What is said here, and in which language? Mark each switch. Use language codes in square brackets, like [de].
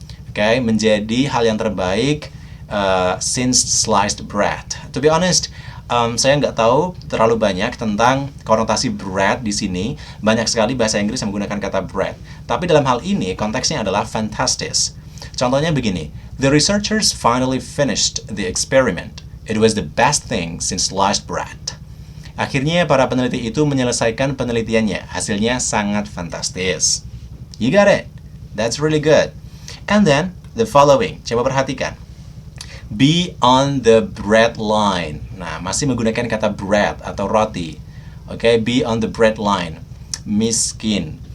[id] Okay, menjadi hal yang terbaik [en] since sliced bread. To be honest, [id] saya nggak tahu terlalu banyak tentang konotasi bread di sini. Banyak sekali bahasa Inggris yang menggunakan kata bread. Tapi dalam hal ini konteksnya adalah fantastis. Contohnya begini, [en] the researchers finally finished the experiment. It was the best thing since sliced bread. [id] Akhirnya para peneliti itu menyelesaikan penelitiannya. Hasilnya sangat fantastis. [en] You got it. That's really good. And then, the following. [id] Coba perhatikan. [en] Be on the bread line. [id] Nah, masih menggunakan kata bread atau roti. Oke, [en] be on the bread line. [id] Miskin.